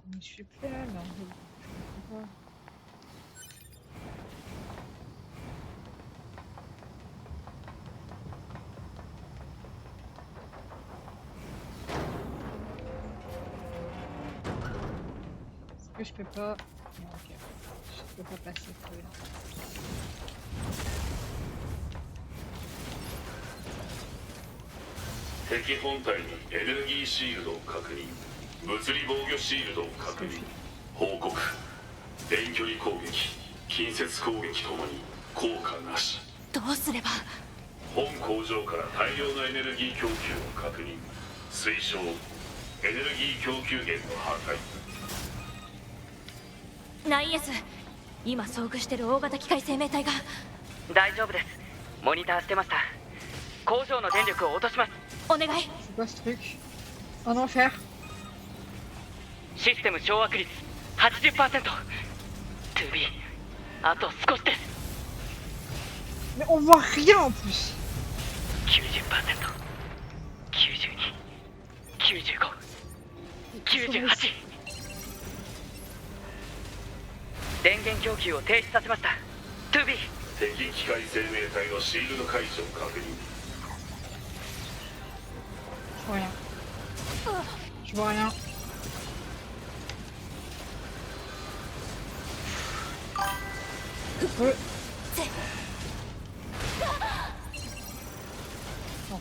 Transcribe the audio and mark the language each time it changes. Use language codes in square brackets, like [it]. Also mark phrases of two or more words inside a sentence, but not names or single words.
[fr] Je suis plus là, là. Je comprends pas. Est-ce que je peux pas... Non, ok. Je peux pas passer par là. [ja] 敵本体にエネルギーシールドを確認。物理防御シールドを確認。報告。遠距離攻撃、近接攻撃ともに効果なし。どうすれば。本工場から大量のエネルギー供給を確認。推奨。エネルギー供給源の破壊。ナイエス、今遭遇してる大型機械生命体が。大丈夫です。モニターしてました。工場の電力を落とします。お願い。 [fr] C'est quoi ce truc? Un enfer. [ja] システム掌握率 80%。2B あと少しです。 [fr] Mais on voit rien en plus. [ja] 90%、92、95、98。電源供給を停止させました。2B。敵機械生命体のシールド解除を確認。 [fr] Je vois rien. Je vois rien. Non.